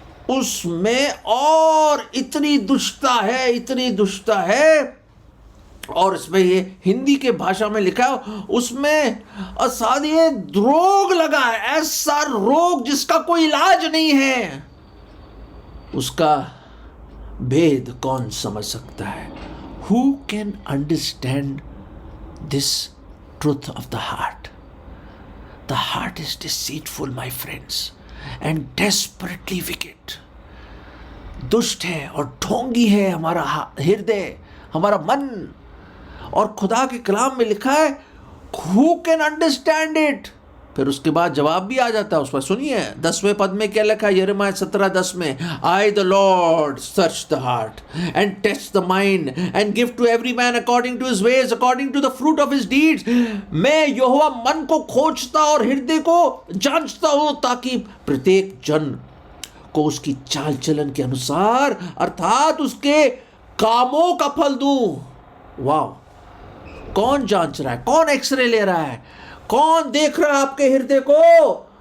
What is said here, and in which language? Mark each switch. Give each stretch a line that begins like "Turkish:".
Hindi: उसमें और इतनी दुष्टता है। और इसमें ये हिंदी के भाषा में लिखा है, उसमें असाध्य रोग लगा है, ऐसा रोग जिसका कोई इलाज नहीं है। उसका भेद कौन समझ सकता है?
English: who can understand this truth of the heart? The heart is deceitful, my friends, and desperately wicked.
Hindi: दुष्ट है और ढोंगी है हमारा हृदय, हमारा मन। और खुदा के कलाम में लिखा है
English: who can understand it?
Hindi: फिर उसके बाद जवाब भी आ जाता है उस पर। सुनिए 10वें पद में क्या लिखा है, यिर्मयाह 17:10 में,
English: I the Lord search the heart and test the mind and give to every man according to his ways, according to the fruit of his deeds।
Hindi: मैं यहोवा मन को खोजता और हृदय को जांचता हूं, ताकि प्रत्येक जन को उसकी चाल चलन के अनुसार अर्थात उसके कामों का फल दूं। वाह! कौन जांच रहा है? कौन एक्सरे ले रहा है? कौन देख रहा है आपके हृदय को?